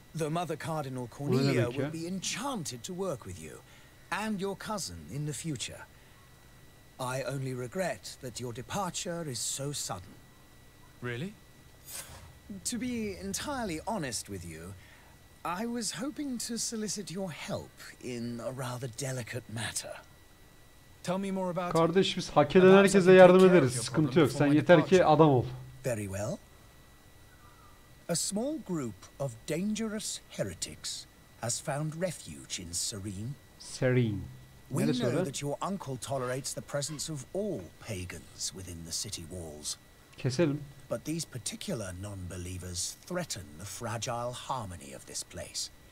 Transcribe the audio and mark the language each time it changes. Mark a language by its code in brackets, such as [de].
[en] The Mother Cardinal Cornelia will be enchanted to work with you, and your cousin in the future. I only regret that your departure is so sudden. Really? To be entirely honest with you, I was hoping to solicit your help in a rather delicate matter. Tell me more about [tr] Kardeş biz hak eden herkese yardım ederiz. Sıkıntı yok. Sen yeter ki adam ol. [en] Very well. A small group of dangerous heretics has found refuge in Seri. Seri. We know that your uncle tolerates the presence of all pagans within the city walls. [tr] Keselim. [en] But these particular non-believers threaten the fragile harmony of this place.